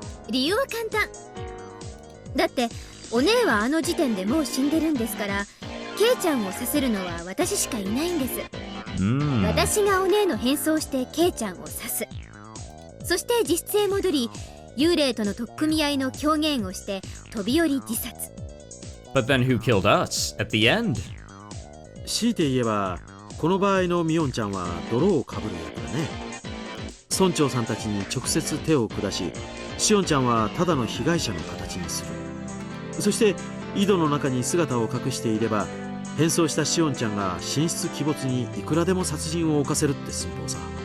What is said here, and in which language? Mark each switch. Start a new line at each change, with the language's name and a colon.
Japanese: 理由は簡単だって、お姉はあの時点でもう死んでるんですから、ケイちゃんをさせるのは私しかいないんです。私がお姉の変装してケイちゃんを刺す。そして実質へ戻り幽霊との取っ組み合いの狂言をして飛び降り自殺。
English: But then who killed us at the end?
Japanese: 強いて言えばこの場合のミオンちゃんは泥をかぶる役だね。村長さんたちに直接手を下し、シオンちゃんはただの被害者の形にする。そして井戸の中に姿を隠していれば変装したシオンちゃんが神出鬼没にいくらでも殺人を犯せるって寸法さ。